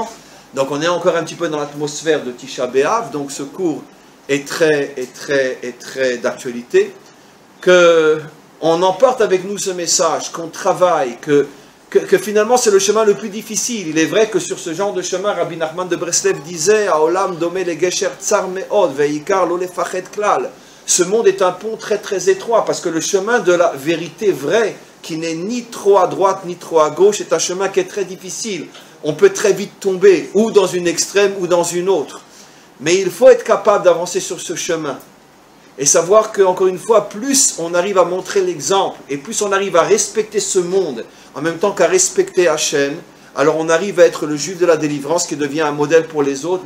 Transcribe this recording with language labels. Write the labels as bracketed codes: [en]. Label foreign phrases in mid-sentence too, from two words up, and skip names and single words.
[fr] Donc, on est encore un petit peu dans l'atmosphère de Tisha B'Av. Donc, ce cours est très d'actualité. Qu'on emporte avec nous ce message, qu'on travaille, que finalement c'est le chemin le plus difficile. Il est vrai que sur ce genre de chemin, Rabbi Nachman de Breslev disait [he] העולם דומה לגשר צר מאוד והעיקר לא לפחד כלל. [fr] Ce monde est un pont très étroit parce que le chemin de la vérité vraie, qui n'est ni trop à droite ni trop à gauche, est un chemin qui est très difficile. On peut très vite tomber ou dans une extrême ou dans une autre. Mais il faut être capable d'avancer sur ce chemin. Et savoir qu'encore une fois, plus on arrive à montrer l'exemple, et plus on arrive à respecter ce monde, en même temps qu'à respecter Hachem, alors on arrive à être le juif de la délivrance qui devient un modèle pour les autres.